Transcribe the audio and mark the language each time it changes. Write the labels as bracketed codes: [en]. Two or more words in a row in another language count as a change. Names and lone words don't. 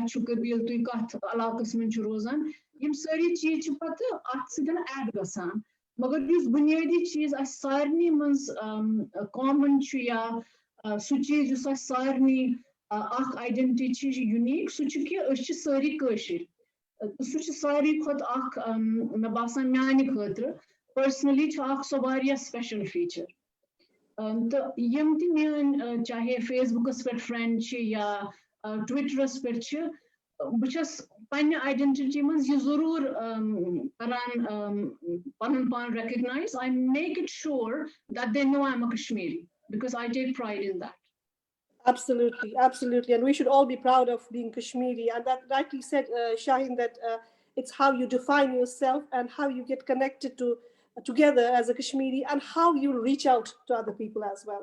[ks] چھُ قبیٖل تُہۍ کتھ علاقس منٛز چھِو روزان یِم سٲری چیٖز چھِ پتہٕ اَتھ سۭتۍ ایڈ گژھان مگر یُس بُنیٲدی چیٖز اَسہِ سارنٕے منٛز کامن چھُ یا سُہ چیٖز یُس اَسہِ سارنٕے اکھ آیڈنٹی چھِ یوٗنیٖک سُہ چھُ کہِ أسۍ چھِ سٲری کٲشِر سُہ چھُ ساروی کھۄتہٕ اکھ مےٚ باسان میانہِ خٲطرٕ پٔرسنلی چھُ اکھ سۄ واریاہ [en] special feature [ks] تہٕ یِم تہِ میٲنۍ چاہے فیس بُکس پٮ۪ٹھ فرینڈ چھِ یا ٹویٹرس پٮ۪ٹھ چھِ بہٕ چھَس پننہِ آیڈنٹٹی منٛز یہِ ضروٗر کران پنُن پان ریکگنایز [en] I make it sure that they know I am a Kashmiri because I take pride in that. Absolutely, absolutely. And we should all be proud of being Kashmiri. And that rightly said, Shaheen, that it's how you define yourself and how you get connected together as a Kashmiri and how you reach out to other people as well.